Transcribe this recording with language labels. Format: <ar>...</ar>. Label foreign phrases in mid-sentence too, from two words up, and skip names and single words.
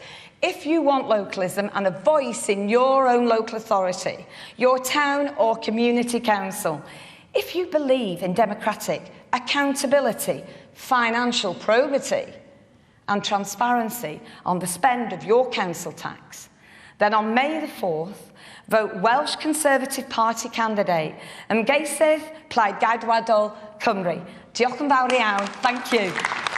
<en>if you want localism and a voice in your own local authority, your town or community council, if you believe in democratic accountability, financial probity and transparency on the spend of your council tax, then on May the 4th, vote Welsh Conservative Party candidate</en> <cy>ymgeisydd Plaid Gadwadol Cymru. Diolch yn fawr iawn.</cy> <en>Thank you.</en>